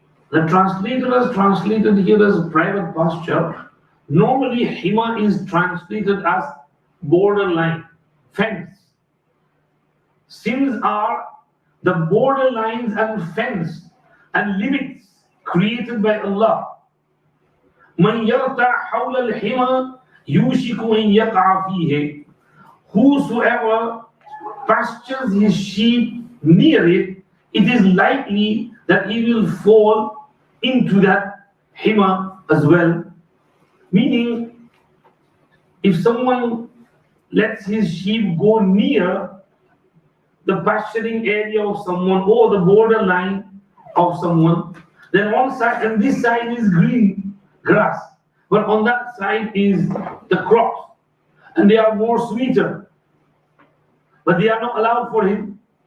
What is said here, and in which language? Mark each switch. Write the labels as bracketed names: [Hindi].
[English] The translator has translated here as private pasture. Normally, hima is translated as borderline, fence. Sins are the borderlines and fence and limits created by Allah. [Arabic] من يرتع حول الحمى يوشك أن يقع فيه. [English] Whosoever pastures his sheep near it, it is likely that he will fall into that hima as well. Meaning, if someone lets his sheep go near the pasturing area of someone or the borderline of someone, then one side and this side is green grass, but on that side is the crops, and they are more sweeter, but they are not allowed for him.